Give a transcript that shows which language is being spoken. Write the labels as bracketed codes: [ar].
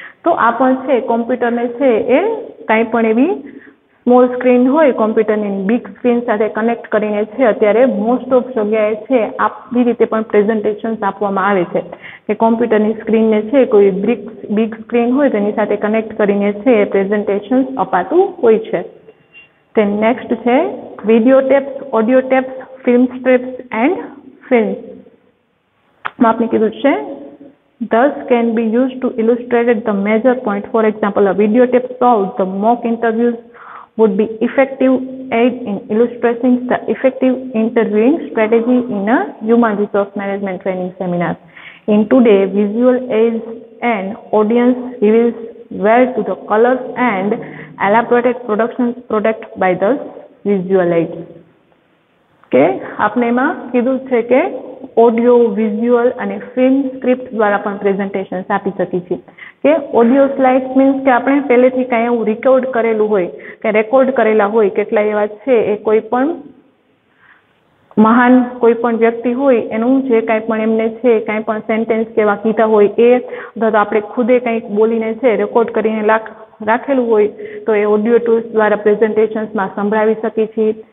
[gu] તો આ પણ છે કોમ્પ્યુટરને છે એ કાંઈ પણ એવી સ્મોલ સ્ક્રીન હોય કોમ્પ્યુટરની બિગ સ્ક્રીન સાથે કનેક્ટ કરીને છે અત્યારે મોસ્ટ ઓફ જગ્યાએ છે આવી રીતે પણ પ્રેઝન્ટેશન આપવામાં આવે છે કે કોમ્પ્યુટરની સ્ક્રીનને છે કોઈ બિગ સ્ક્રીન હોય તેની સાથે કનેક્ટ કરીને છે પ્રેઝન્ટેશન અપાતું હોય છે. તે નેક્સ્ટ છે video taps, audio taps, film strips and films. આપણે કીધું છે [en] thus can be used to illustrate the major point. For example, a video tape shows the mock interviews would be effective aid in illustrating the effective interviewing strategy in a human resource management training seminar. In today visual age, an audience reveals well to the colors and elaborated productions product by the visual aid. [gu] કે આપણે એમાં કીધું છે કે audio, visual અને film script દ્વારા પણ presentation આપી શકીએ છીએ. કે ઓડિયો સ્લાઇડ્સ મીન્સ કે આપણે પહેલેથી કાંઈ એવું રેકોર્ડ કરેલું હોય કે રેકોર્ડ કરેલા હોય કેટલા એવા છે એ કોઈ પણ મહાન કોઈ પણ વ્યક્તિ હોય એનું જે કાંઈ પણ એમને છે કાંઈ પણ સેન્ટેન્સ કેવા કીધા હોય એ અથવા તો આપણે ખુદે કંઈક બોલીને છે રેકોર્ડ કરીને રાખેલું હોય તો એ ઓડિયો ટૂલ્સ દ્વારા પ્રેઝન્ટેશન્સમાં સંભળાવી શકીએ છીએ.